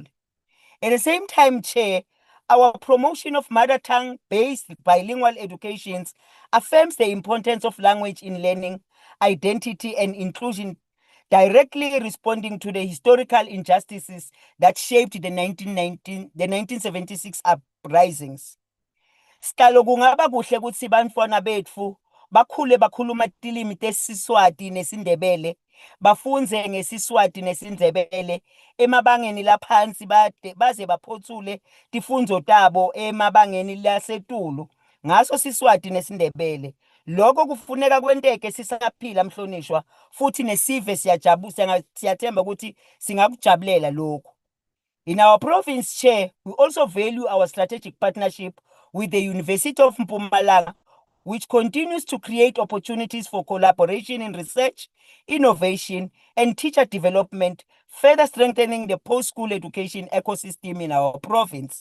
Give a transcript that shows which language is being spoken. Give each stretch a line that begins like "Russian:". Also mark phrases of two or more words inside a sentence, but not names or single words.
English: At the same time, Chair, our promotion of mother tongue-based bilingual educations affirms the importance of language in learning, identity, and inclusion, directly responding to the historical injustices that shaped the 1976 uprisings.
Swati: Sihlalo kungaba kuhle ukuthi bantwana bethu bakhule bakhuluma tilimi tesiswati nesindebele, bafunze ngesiswati nesindebele emabangeni laphansi baze baphothule tifundvo tabo emabangeni lasetulu ngaso siswati nesindebele. Lokho kufuneka kwenteke sisaphila mhlonishwa, futhi nesive siyathemba ukuthi singakujabulela lokho.
English: In our province, Chair, we also value our strategic partnership with the University of Mpumalanga, which continues to create opportunities for collaboration in research, innovation, and teacher development, further strengthening the post-school education ecosystem in our province.